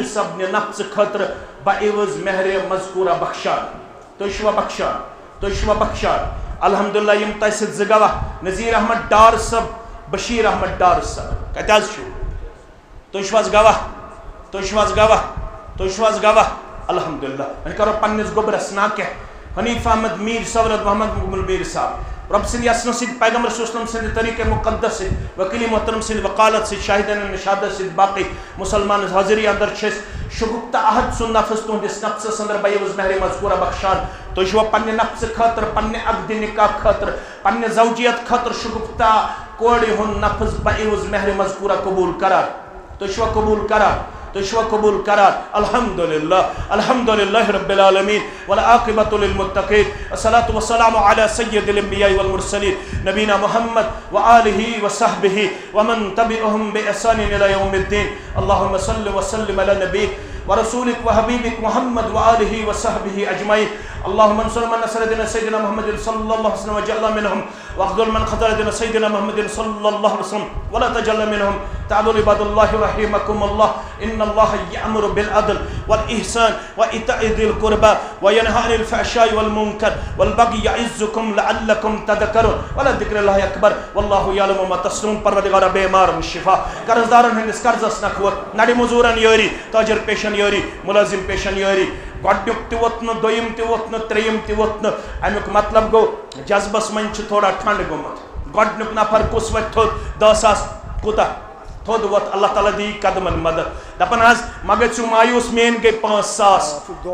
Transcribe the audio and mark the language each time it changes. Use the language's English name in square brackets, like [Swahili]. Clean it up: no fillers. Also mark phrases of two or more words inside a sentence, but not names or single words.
[Kashmiri] صبنہِ نفژٕ خٲطرٕ بعوض مہر مذکورہ بخشان تُہۍ چھُوا بخشان الحمدللہ یم تۄہہِ سۭتۍ 2 گواہ نذیر احمد ڈار صٲب بشیر احمد ڈار صٲب کتہِ حظ چھُو تُہۍ چھِو حظ گواہ الحمدللہ وۄنۍ کرو پننس گوبرس ناکہ حنیف احمد میر صاحب محمد مقبول میر صاحب رب سٕنٛدِ یژھنہٕ سۭتۍ پیغمبر [Arabic] صلی اللہ علیہ وسلم [Kashmiri] سٕنٛدِ طریقے مقدس سۭتۍ وکیل محترم سٕنٛدِ وکالت سۭتۍ شاہدن شہادت سۭتۍ باقٕے مسلمان حاضری اندر چھِ أسۍ شگفتہ احد سُنٛد نفظ تُہنٛدس نفسس اندر بعوض مہر مذکورہ بخشان تُہۍ چھِوا پننہِ نفژٕ خٲطرٕ پننہِ عقدِ نکاح خٲطرٕ پننہِ زوجیت خٲطرٕ شگفتہ کوڑی ہن نفذ بعوض مہر مذکورہ قبول کران تشوا قبول کران تشوا قبول کران [Arabic] الحمدللہ رب العالمین والعاقبۃ للمتقین الصلاۃ والسلام علی سید الانبیاء والمرسلین نبینا محمد وآلہ وصحبہ ومن تبعهم بإحسان الى یوم الدین اللہم صل وسلم علی نبیک ورسولك وحبيبك محمد وآله وصحبه أجمعين اللهم انصر من نصر دين سيدنا محمد صلى الله عليه وسلم وجعل منهم واخذل من خذل دين سيدنا محمد صلى الله عليه وسلم ولا تجعل منهم تعالوا عباد الله رحمكم الله إن الله يأمر بالعدل والإحسان وإيتاء ذي القربى وينهى عن الفحشاء والمنكر والبغي يعظكم لعلكم تذكرون ولذكر الله أكبر والله يعلم ما تصنعون [Kashmiri] پروردگار بیمار شفا قرضدارن ہندس قرضس نکھوت نڑی مزورن یوری تاجر پیشن یوری ملازم پیشن یوری گۄڈنیُک تہِ ووت نہٕ دوٚیِم تہِ ووت نہٕ ترٛیٚیِم تہِ ووت نہٕ امیُک مطلب گوٚو جذبس منٛز چھُ تھوڑا ٹھنڈ گوٚمُت گۄڈنیُک نفر کُس وۄتھِ تھوٚد 10,000 کوٗتاہ تھوٚد ووت اللہ تعالیٰ دی قدمن مدد دپان حظ ما گژھِو مایوٗس میٲنۍ گٔے 5,000